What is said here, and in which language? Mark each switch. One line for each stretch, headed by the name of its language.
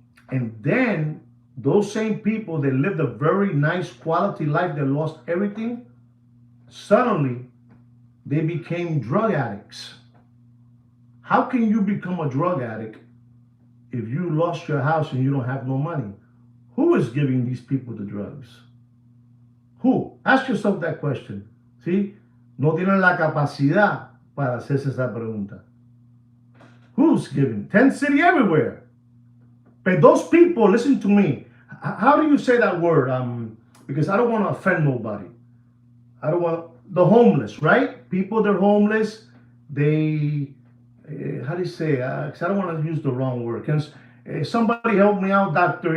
English: And then those same people that lived a very nice quality life that lost everything, suddenly they became drug addicts. How can you become a drug addict if you lost your house and you don't have no money? Who is giving these people the drugs? Who? Ask yourself that question.
Spanish: ¿Sí? No tienen la capacidad para hacerse esa pregunta.
English: Who's giving? Tent City everywhere. But those people, listen to me. How do you say that word? Because I don't want to offend nobody. The homeless, right? People, they're homeless. They, how do you say? Because I don't want to use the wrong word. Can somebody help me out? Dr.